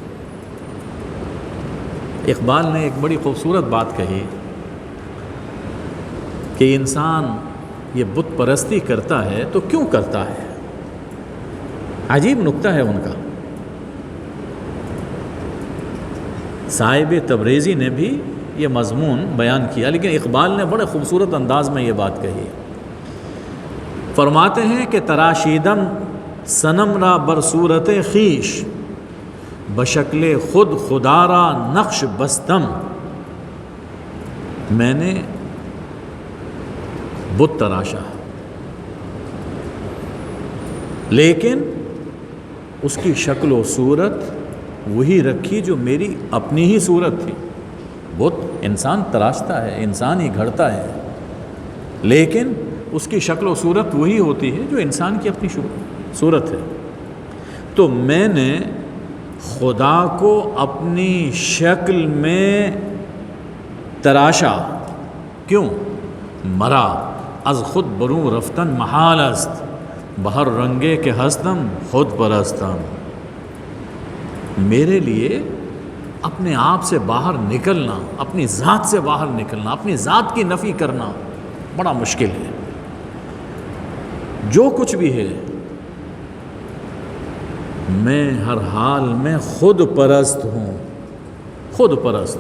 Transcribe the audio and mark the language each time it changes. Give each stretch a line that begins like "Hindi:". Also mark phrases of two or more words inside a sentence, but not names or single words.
Urdu: اقبال نے ایک بڑی خوبصورت بات کہی کہ انسان یہ بت پرستی کرتا ہے تو کیوں کرتا ہے؟ عجیب نکتہ ہے ان کا۔ صاحب تبریزی نے بھی یہ مضمون بیان کیا، لیکن اقبال نے بڑے خوبصورت انداز میں یہ بات کہی۔ فرماتے ہیں کہ
Persian: تراشیدم صنم را بر صورت خویش، بشکل خود خدا را نقش بستم۔
Urdu: میں نے بت تراشا لیکن اس کی شکل و صورت وہی رکھی جو میری اپنی ہی صورت تھی۔ بت انسان تراشتا ہے، انسان ہی گھڑتا ہے، لیکن اس کی شکل و صورت وہی ہوتی ہے جو انسان کی اپنی صورت ہے۔ تو میں نے خدا کو اپنی شکل میں تراشا، کیوں؟
Persian: مرا از خود بروں رفتن محال است، بہر رنگے کے ہستم خود پرستم۔
Urdu: میرے لیے اپنے آپ سے باہر نکلنا، اپنی ذات سے باہر نکلنا، اپنی ذات کی نفی کرنا بڑا مشکل ہے۔ جو کچھ بھی ہے میں ہر حال میں خود پرست ہوں، خود پرست۔